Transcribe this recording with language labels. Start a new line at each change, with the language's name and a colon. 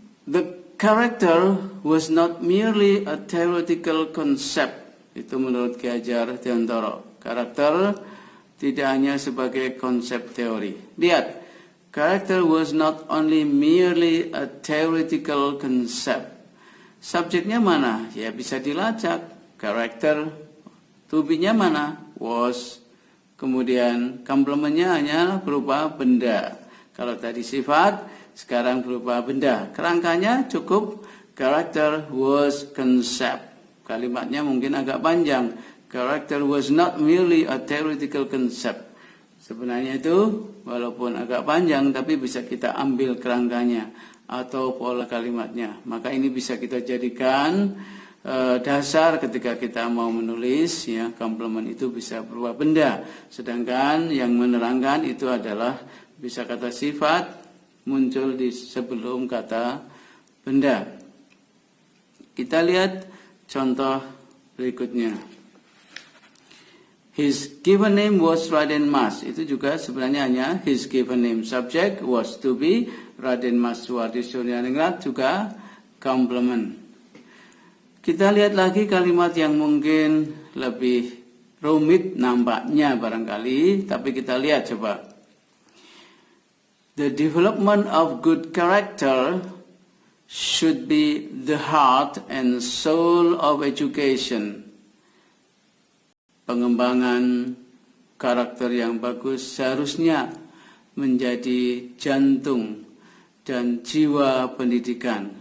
English: The character was not merely a theoretical concept.
Indonesian: Itu menurut Ki Hajar Dewantara. Karakter tidak hanya sebagai konsep teori. Lihat,
English: character was not only merely a theoretical concept.
Indonesian: Subjeknya mana? Ya bisa dilacak. Karakter. To be-nya mana? Was. Kemudian complement-nya hanya berupa benda. Kalau tadi sifat, sekarang berupa benda. Kerangkanya cukup
English: character was concept.
Indonesian: Kalimatnya mungkin agak panjang.
English: Character was not merely a theoretical concept.
Indonesian: Sebenarnya itu walaupun agak panjang tapi bisa kita ambil kerangkanya atau pola kalimatnya. Maka ini bisa kita jadikan dasar ketika kita mau menulis. Ya, complement itu bisa berupa benda. Sedangkan yang menerangkan itu adalah bisa kata sifat muncul di sebelum kata benda. Kita lihat contoh berikutnya.
English: His given name was Raden Mas.
Indonesian: Itu juga sebenarnya hanya
English: his given name. Subject was to be.
Indonesian: Raden Mas Suwardi Surya Ningrat juga complement. Kita lihat lagi kalimat yang mungkin lebih rumit nampaknya barangkali. Tapi kita lihat coba.
English: The development of good character should be the heart and soul of education.
Indonesian: Pengembangan karakter yang bagus seharusnya menjadi jantung dan jiwa pendidikan.